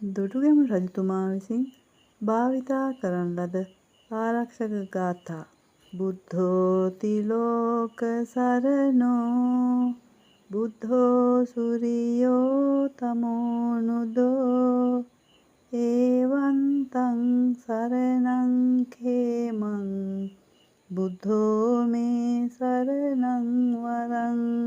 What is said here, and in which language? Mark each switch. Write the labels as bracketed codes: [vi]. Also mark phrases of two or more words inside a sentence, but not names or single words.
[si] දුටුගැමුණු රජතුමා විසින් භාවිතා කරන ලද ආරක්ෂක ගාථා. [pi] බුද්ධෝති ලෝක සරණෝ බුද්ධෝ සුරියෝ තමෝනුදෝ එවං තං සරණං khemං බුද්ධෝ මේ සරණං වරං